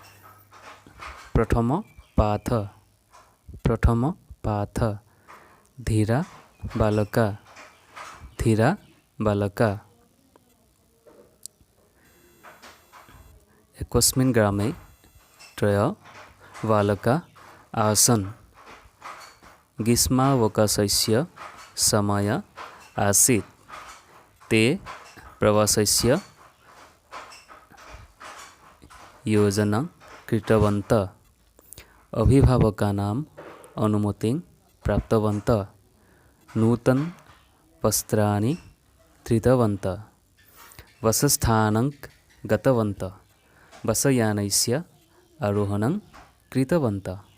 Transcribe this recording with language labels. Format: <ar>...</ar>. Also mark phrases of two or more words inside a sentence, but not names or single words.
<sa>প্ৰথম পাঠ ধীৰা বালকা একস্মিন গ্ৰামে ত্ৰয় বালকা आसन् ग्रीष्मावकाशस्य समय आसीत् ते प्रवासस्य योजनां कृतवन्तः अभिभावकानाम् अनुमतिं प्राप्तवन्तः नूतन वस्त्राणि धृतवन्तः वासस्थानं गतवन्तः बसयानस्य आरोहणं कृतवन्तः</sa>